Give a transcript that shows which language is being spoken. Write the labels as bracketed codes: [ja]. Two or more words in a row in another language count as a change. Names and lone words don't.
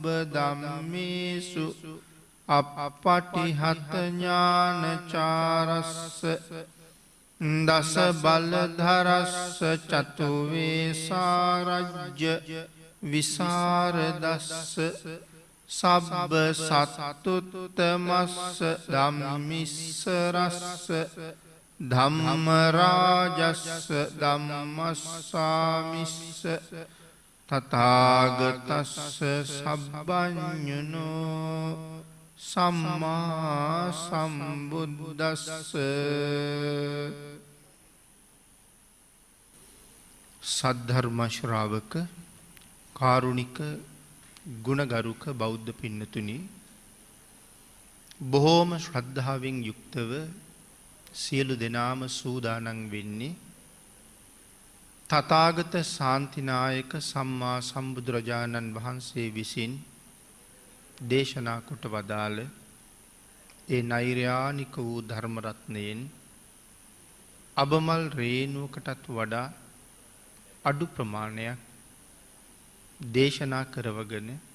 [pi] ධම්මේසු අප්පටිහත ඥානචාරස්ස දස බලධරස්ස චතු වේසාරජ්‍ය විසරදස්ස සබ්බ සත්තුත්තමස්ස ධම්මිස්සරස්ස ධම්ම රාජස්ස ධම්මස්සාමිස්ස තථාගතස්ස සබ්බඤුනෝ සම්මා සම්බුද්දස්ස [si] සද්ධර්ම ශ්‍රාවක කාරුණික ගුණගරුක බෞද්ධ පින්නතුනි බොහෝම ශ්‍රද්ධාවෙන් යුක්තව සියලු දෙනාම සූදානම් වෙන්නේ තථාගත ශාන්තිනායක සම්මා සම්බුදුරජාණන් වහන්සේ විසින් දේශනා කොට වදාළ ඒ නෛර්යානික වූ ධර්ම රත්නයෙන් අබමල් රේණුවකටත් වඩා අඩු ප්‍රමාණයක් දේශනා කරවගෙන